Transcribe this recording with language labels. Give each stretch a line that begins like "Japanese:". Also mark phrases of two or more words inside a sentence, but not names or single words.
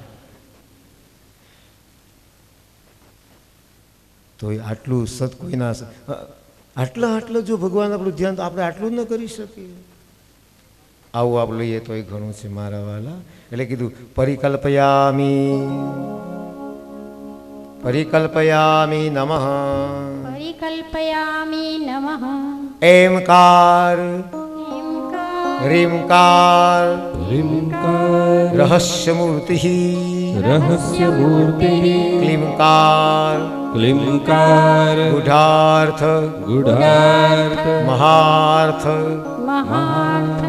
Gujarati: તો આટલું સત કોઈના આટલા જો ભગવાન આપણું ધ્યાન, તો આપણે આટલું ન કરી શકીએ. આવું આપણે લઈએ તો એ ઘણું છે મારા વાલા. એટલે કીધું
Sanskrit: પરિકલ્પયામી, પરિકલ્પયામી નમઃ, પરિકલ્પયામિ નમઃ. એમકાર ह्रींकार ह्रींकार रहस्यमूर्ति रहस्यमूर्ति क्लींकार क्लींकार गूढ़ार्थ गूढ़ार्थ महार्थ महार्थ